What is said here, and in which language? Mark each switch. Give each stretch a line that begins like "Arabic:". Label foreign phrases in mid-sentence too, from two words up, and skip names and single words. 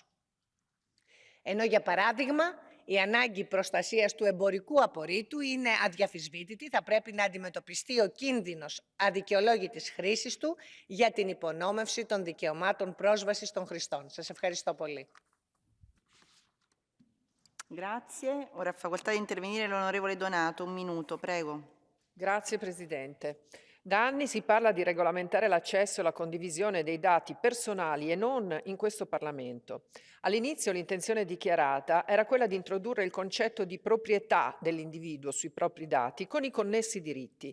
Greek: Ενώ για παράδειγμα η ανάγκη προστασίας του εμπορικού απορρίτου είναι αδιαφυσβήτητη, θα πρέπει να αντιμετωπιστεί ο κίνδυνος αδικαιολόγητης χρήσης του για την υπονόμευση των δικαιωμάτων πρόσβασης των χρηστών. Σας ευχαριστώ πολύ.
Italian: Grazie. Ora ha facoltà di intervenire l'onorevole Donato. Un minuto, prego. Grazie Presidente. Da anni si parla di regolamentare l'accesso e la condivisione dei dati personali e non in questo Parlamento. All'inizio l'intenzione dichiarata era quella di introdurre il concetto di proprietà dell'individuo sui propri dati con i connessi diritti.